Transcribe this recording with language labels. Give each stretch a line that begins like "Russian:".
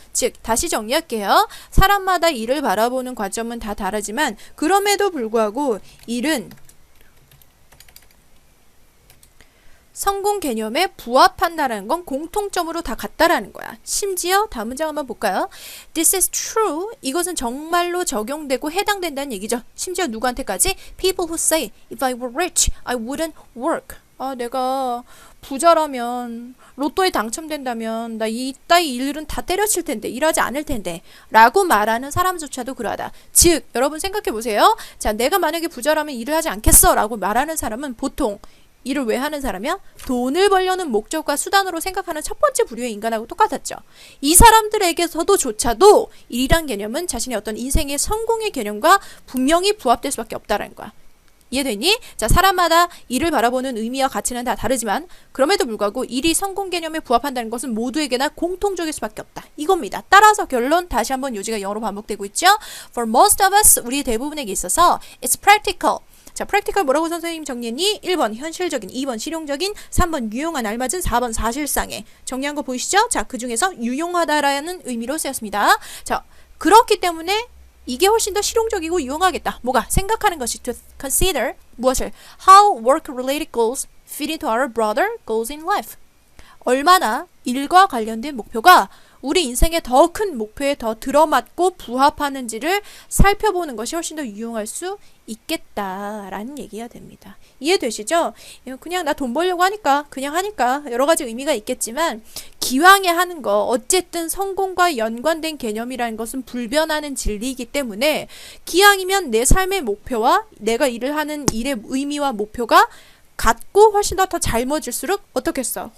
Korean: 즉 다시 정리할게요. 사람마다 일을 바라보는 관점은 다 다르지만 그럼에도 불구하고 일은 성공 개념에 부합한다라는 건 공통점으로 다 같다라는 거야. 심지어 다음 문장 한번 볼까요?
English: This is true.
Korean: 이것은 정말로 적용되고 해당된다는 얘기죠. 심지어 누구한테까지?
English: People who say, if I were rich, I wouldn't work.
Korean: 아, 내가 부자라면, 로또에 당첨된다면 나 이따위 일은 다 때려칠 텐데, 일하지 않을 텐데 라고 말하는 사람조차도 그러하다. 즉, 여러분 생각해 보세요. 자, 내가 만약에 부자라면 일을 하지 않겠어 라고 말하는 사람은 보통 일을 왜 하는 사람이야? 돈을 벌려는 목적과 수단으로 생각하는 첫 번째 부류의 인간하고 똑같았죠. 이 사람들에게서도 조차도 일이란 개념은 자신의 어떤 인생의 성공의 개념과 분명히 부합될 수밖에 없다라는 거야. 이해되니? 자, 사람마다 일을 바라보는 의미와 가치는 다 다르지만 그럼에도 불구하고 일이 성공 개념에 부합한다는 것은 모두에게나 공통적일 수밖에 없다. 이겁니다. 따라서 결론 다시 한번 요지가 영어로 반복되고 있죠.
English: For most of us,
Korean: 우리 대부분에게 있어서
English: it's practical.
Korean: 자, practical 뭐라고 선생님 정리했니? 1번 현실적인, 2번 실용적인, 3번 유용한, 알맞은, 4번 사실상의. 정리한 거 보이시죠? 자, 그 중에서 유용하다라는 의미로 쓰였습니다. 자, 그렇기 때문에 이게 훨씬 더 실용적이고 유용하겠다. 뭐가? 생각하는 것이
English: to consider
Korean: 무엇을?
English: How work-related goals fit into our broader goals in life.
Korean: 얼마나 일과 관련된 목표가 우리 인생의 더 큰 목표에 더 들어맞고 부합하는지를 살펴보는 것이 훨씬 더 유용할 수 있겠다라는 얘기가 됩니다. 이해되시죠? 그냥 나 돈 벌려고 하니까 그냥 하니까 여러 가지 의미가 있겠지만 기왕에 하는 거 어쨌든 성공과 연관된 개념이라는 것은 불변하는 진리이기 때문에 기왕이면 내 삶의 목표와 내가 일을 하는 일의 의미와 목표가 같고 훨씬 더 젊어질수록 어떻겠어?